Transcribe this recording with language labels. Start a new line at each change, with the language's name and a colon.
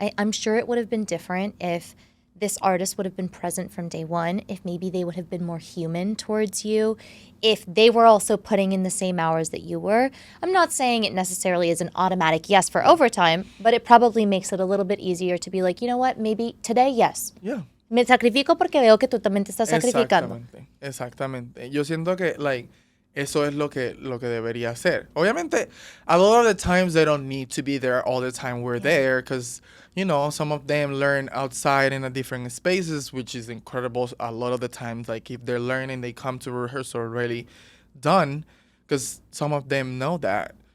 English: I'm sure it would have been different if this artist would have been present from day one, if maybe they would have been more human towards you, if they were also putting in the same hours that you were. I'm not saying it necessarily is an automatic yes for overtime, but it probably makes it a little bit easier to be like, you know what, maybe today, yes. Yeah.
Spanish: Me sacrifico porque veo que tú también te estás sacrificando. Exactamente. Yo siento que, like, Eso es lo que debería hacer.
English: Obviamente, a lot of the times they don't need to be there all the time we're Yeah. there because, some of them learn outside in a different spaces, which is incredible. A lot of the times, like if they're learning, they come to rehearsal already done because some of them know that.